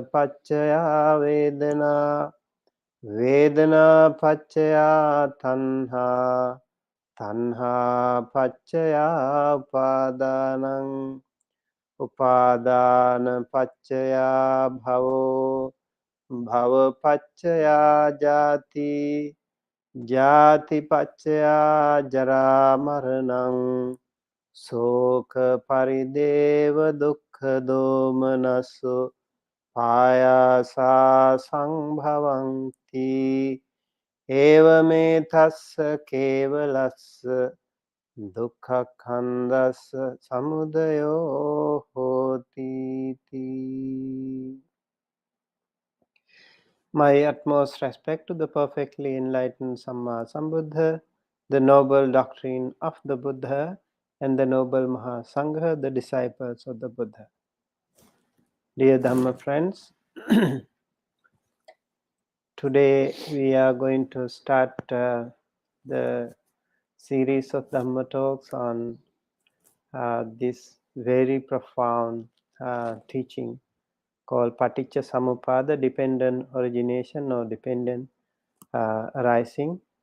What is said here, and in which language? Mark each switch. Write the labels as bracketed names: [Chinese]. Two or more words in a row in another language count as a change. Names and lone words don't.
[Pali] paccaya vedana Vedana paccaya tanha Tanha paccaya upadanam Upadana paccaya bhavo Bhava paccaya jati Jati paccaya jara maranam Soka parideva dukkha domanasu Payasa sangbhavanti Evame tassa kevalassa Dukkha khandassa samudayo hoti. [English] My utmost respect to the perfectly enlightened [Pali] Samma Sambuddha, [English] the noble doctrine of the Buddha, and the noble Mahasangha, the disciples of the Buddha. Dear Dhamma friends, today we are going to start the series of Dhamma talks on this very profound teaching called Paticca Samuppada, dependent origination or dependent arising.